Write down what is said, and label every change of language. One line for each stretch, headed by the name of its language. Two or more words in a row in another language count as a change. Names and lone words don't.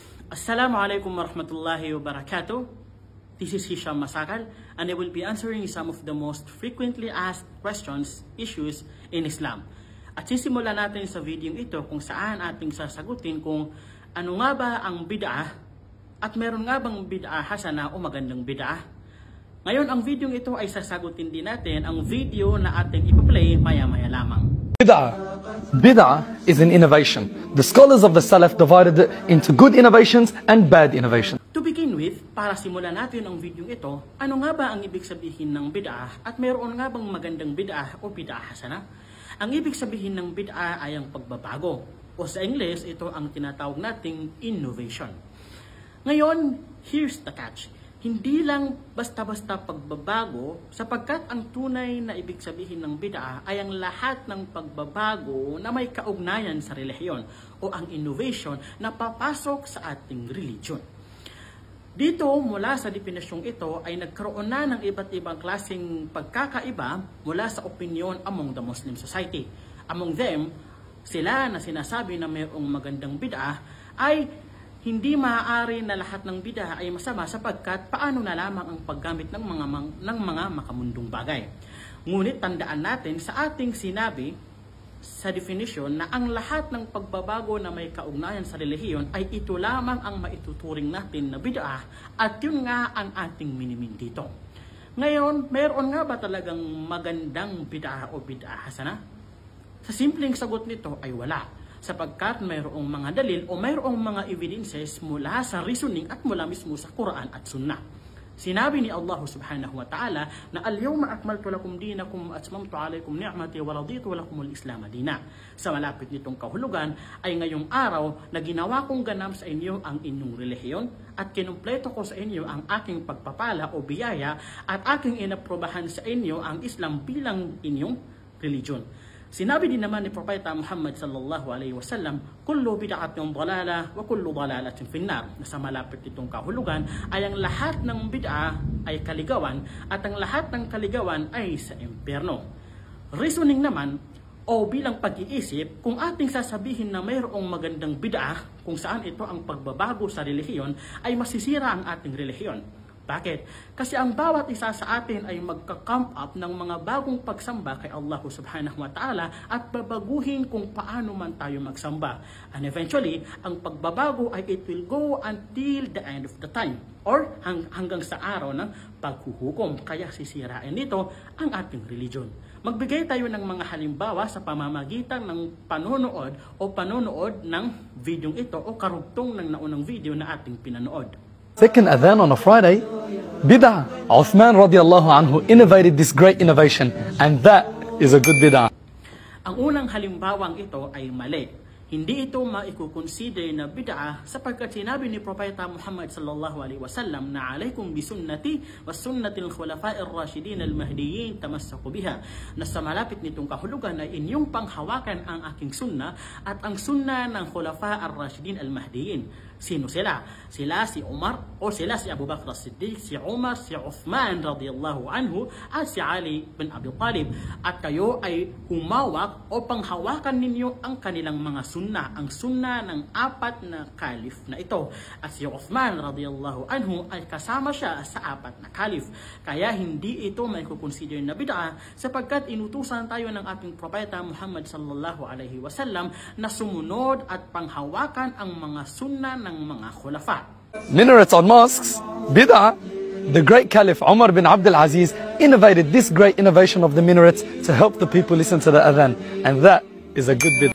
Arabic: السلام عليكم ورحمة الله وبركاته.
English: This is Hisham Masakal and I will be answering some of the most frequently asked questions, issues in Islam.
Filipino: At sisimulan natin sa video ito kung saan ating sasagutin kung ano nga ba ang bid'ah at meron nga bang
Arabic: بدعة حسنة
Filipino: o magandang bid'ah. Ngayon ang video ito ay sasagutin din natin ang video na ating ipa-play maya-maya lamang.
English: Bid'ah is an innovation. The scholars of the Salaf divided it into good innovations and bad innovations. To begin with,
Filipino: para simulan natin ang video ito, ano nga ba ang ibig sabihin ng bid'ah at mayroon nga bang magandang bid'ah o
Arabic: بدعة حسنة?
Filipino: Ang ibig sabihin ng bid'ah ay ang pagbabago o sa English ito ang tinatawag nating innovation. Ngayon,
English: here's the catch.
Filipino: Hindi lang basta-basta pagbabago sapagkat ang tunay na ibig sabihin ng bid'ah ay ang lahat ng pagbabago na may kaugnayan sa relihiyon o ang innovation na papasok sa ating religion. Dito, mula sa definisyong ito ay nagkaroon na ng iba't ibang klaseng pagkakaiba mula sa
English: opinion among the Muslim society. Among them,
Filipino: sila na sinasabi na mayroong magandang bid'ah ay hindi maaari na lahat ng bid'ah ay masama sapagkat paano na lamang ang paggamit ng mga makamundong bagay. Ngunit tandaan natin sa ating sinabi sa definition na ang lahat ng pagbabago na may kaugnayan sa relihiyon ay ito lamang ang maituturing natin na bid'ah at yun nga ang ating minimin dito. Ngayon, mayroon nga ba talagang magandang bid'ah o
Arabic: بدعة حسنة?
Filipino: Sa simpleng sagot nito ay wala. Sapagkat mayroong mga dalil o mayroong mga evidences mula sa reasoning at mula mismo sa Quran at Sunnah. Sinabi ni Allah
Arabic: سبحانه وتعالى
Filipino: na
Arabic: اليوم أكملت لكم دينكم وأتممت عليكم نعمتي ورضيت لكم الإسلام دينا.
Filipino: Sa malapit nitong kahulugan ay ngayong araw na ginawa kong ganap sa inyo ang inyong relihiyon at kinumpleto ko sa inyo ang aking pagpapala o biyaya at aking inaprobahan sa inyo ang Islam bilang inyong religion. Sinabi din naman ni Propeta Muhammad
Arabic: صلى الله عليه وسلم, كل بدعة ضلالة وكل ضلالة في النار.
Filipino: Na sa malapit nitong kahulugan ay ang lahat ng bid'ah ay kaligawan at ang lahat ng kaligawan ay sa impyerno. Reasoning naman o bilang pag-iisip, kung ating sasabihin na mayroong magandang bid'ah kung saan ito ang pagbabago sa relihiyon ay masisira ang ating relihiyon. Bakit? Kasi ang bawat isa sa atin ay magka-come up ng mga bagong pagsamba kay Allah
Arabic: سبحانه وتعالى
Filipino: at babaguhin kung paano man tayo magsamba.
English: And eventually,
Filipino: ang pagbabago ay
English: it will go until the end of the time or
Filipino: hanggang sa araw ng paghuhukom. Kaya sisirain nito ang ating religion. Magbigay tayo ng mga halimbawa sa pamamagitan ng panonood ng video ito o karugtong ng naunang video na ating pinanood.
English: Second adhan on a Friday, bid'ah. Uthman
Arabic: رضي الله عنه
English: innovated this great innovation and that is a good bid'ah.
Filipino: Ang unang halimbawang ito ay mali. Hindi ito maikukonsider na bid'ah sapagkat sinabi ni Propeta Muhammad
Arabic: صلى الله عليه وسلم
Filipino: na
Arabic: عليكم بسنتي وسنة الخلفاء الراشدين المهديين تمسكوا بها.
Filipino: Na sa malapit nitong kahulugan ay inyong panghawakan ang aking sunna at ang sunna ng
Arabic: الخلفاء الراشدين المهديين.
Filipino: Sino sila? Sila si Umar o sila si Abu Bakr as-Siddiq, si Umar, si Uthman
Arabic: رضي الله عنه
Filipino: at si Ali bin Abi Talib. At kayo ay humawak o panghawakan ninyo ang kanilang mga sunna, ang sunna ng apat na kalif na ito. At si Uthman
Arabic: رضي الله عنه
Filipino: ay kasama siya sa apat na kalif. Kaya hindi ito may kukonsider na bid'ah sapagkat inutusan tayo ng ating propeta Muhammad
Arabic: صلى الله عليه وسلم
Filipino: na sumunod at panghawakan ang mga sunna ng mga khulafa.
English: Minarets on mosques, bid'ah. The great Caliph Umar bin Abdul Aziz innovated this great innovation of the minarets to help the people listen to the adhan, and that is a good bid'ah.